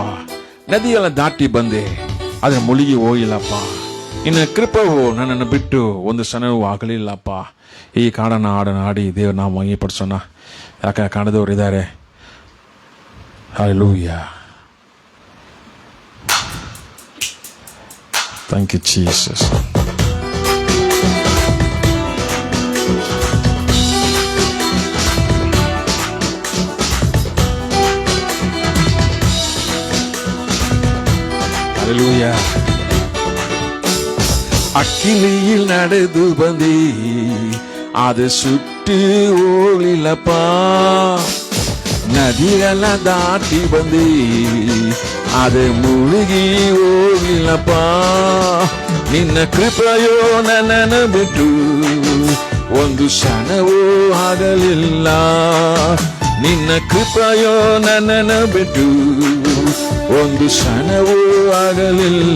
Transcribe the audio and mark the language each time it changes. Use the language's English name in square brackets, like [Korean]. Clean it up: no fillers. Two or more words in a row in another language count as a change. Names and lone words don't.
[Kannada] ನದಿಯೆಲ್ಲ ದಾಟಿ ಬಂದೆ, ಅದನ್ನ ಮುಳುಗಿ ಹೋಗಿಲ್ಲಪ್ಪ. ನಿನ್ನ ಕೃಪವು ನನ್ನನ್ನು ಬಿಟ್ಟು ಒಂದು ಸನವೂ ಆಗಲಿಲ್ಲಪ್ಪ. ಈ ಕಾಡನ್ನ ಹಾಡಿ ದೇವ್ರ ನಾವು ಮಹಿಮೆಪಡಿಸೋಣ. ಯಾಕೆ ಕಾಣದವ್ರು ಇದ್ದಾರೆ. ಹಲ್ಲೆಲೂಯಾ. [English] Thank you, Jesus. Hallelujah. [Tamil] அக்கினியில் நடந்து வந்தே அது சுட்டு ஓளிலப்பா, [Kannada] ನದಿಗಳ ದಾಟಿ ಬಂದಿ ಅದು ಮುಳುಗಿ ಹೋಗಿಲ್ಲಪ್ಪ. ನಿನ್ನ ಕೃಪೆಯೋ ನನ್ನನ್ನು ಬಿಟ್ಟು ಒಂದು ಕ್ಷಣವೂ ಆಗಲಿಲ್ಲ. ನಿನ್ನ ಕೃಪೆಯೋ ನನ್ನನ್ನು ಬಿಟ್ಟು ಒಂದು ಕ್ಷಣವೂ ಆಗಲಿಲ್ಲ.